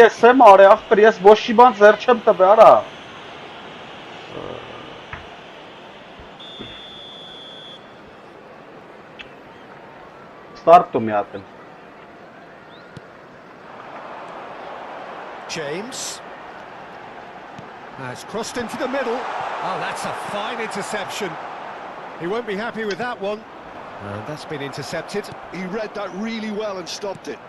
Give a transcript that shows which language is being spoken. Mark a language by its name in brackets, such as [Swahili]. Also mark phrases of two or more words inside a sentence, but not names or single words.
[Armenian] ես եմ արի ախպեր, ես ոչի բան ձեռ չեմ տվել, արա։ Ստարտում մի հատ։ [English] James has crossed into the middle. Oh, that's a fine interception. He won't be happy with that one. And that's been intercepted. He read that really well and stopped it.